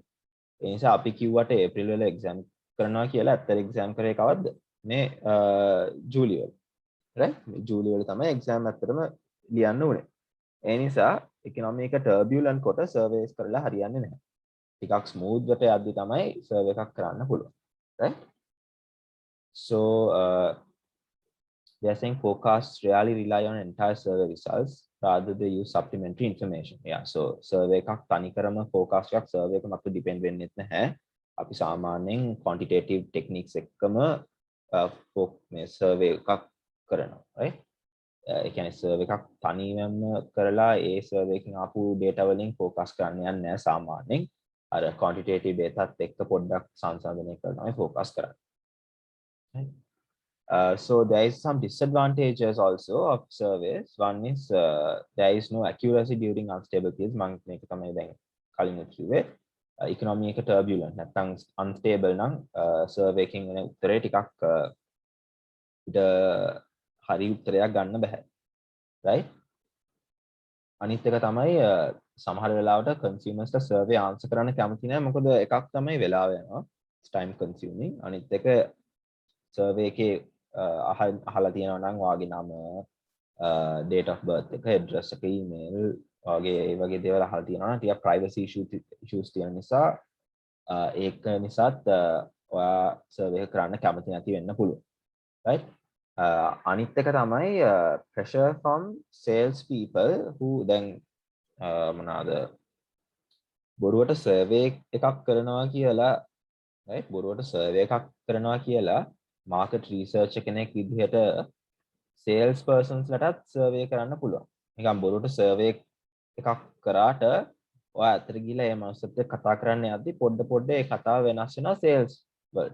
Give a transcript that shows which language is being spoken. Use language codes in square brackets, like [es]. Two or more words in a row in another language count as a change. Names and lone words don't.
[si] ඒ නිසා අපි කිව්වට ඒප්‍රිල් වල එක්සෑම් කරනවා කියලා ඇත්තට එක්සෑම් කරේ කවද්ද? මේ ජූලි වල. right? ජූලි වල තමයි එක්සෑම් ඇත්තටම ලියන්න උනේ. ඒ නිසා economy එක turbulent කොට surveys කරලා හරියන්නේ නැහැ. ටිකක් smooth වට යද්දි තමයි survey එකක් කරන්න පුළුවන්. right? [en] So they are saying forecasts rarely rely on entire survey results, rather they use supplementary information. Yeah, so survey [si] එකක් තනිකරම forecast එකක් survey එක මත depend වෙන්නේ නැහැ. අපි සාමාන්‍යයෙන් [en] quantitative techniques [si] එක්කම මේ survey එකක් කරනවා, right? ඒ කියන්නේ survey එකක් තනියම කරලා ඒ survey එකෙන් ආපු data වලින් focus කරන්න යන්නේ නැහැ සාමාන්‍යයෙන්. අර [en] quantitative data [si] ත් එක්ක පොඩ්ඩක් සංසන්දනය කරලා තමයි focus කරන්නේ. right? [en] So there is some disadvantages also of surveys. One is there is no accuracy during unstable periods. [si] මම මේක තමයි දැන් කලින් කිව්වේ. economy එක turbulent නැත්නම් unstable නම් survey එකකින් වෙන උත්තරේ ටිකක් හරි උත්තරයක් ගන්න බෑ. right? අනිත් එක තමයි සමහර වෙලාවට consumers ට [en] survey answer [si] කරන්න කැමති නැහැ. මොකද එකක් තමයි වෙලාව යනවා. [en] It's time consuming. [si] අනිත් එක survey එකේ අහලා තියෙනවා නම් වාගේ නම [en] date of birth [si] එක address එක email වාගේ ඒ වගේ දේවල් අහලා තියෙනවා නම් ටිකක් [en] privacy issues [si] තියෙන නිසා ඒක නිසාත් ඔයා survey එක කරන්න කැමති නැති වෙන්න පුළුවන්. right? අනිත් එක තමයි [en] pressure from sales people who then [si] මොනවාද බොරුවට survey එකක් කරනවා කියලා, right? බොරුවට survey එකක් කරනවා කියලා [en] market research [si] කෙනෙක් විදිහට [en] sales persons [si] ලටත් survey කරන්න පුළුවන්. නිකන් බොරුවට survey එකක් කරාට ඔයා අතර ගිහලා ඒ මනුස්සත් එක්ක කතා කරන්න යද්දි පොඩ ඒ කතාව වෙනස් වෙනවා sales වලට.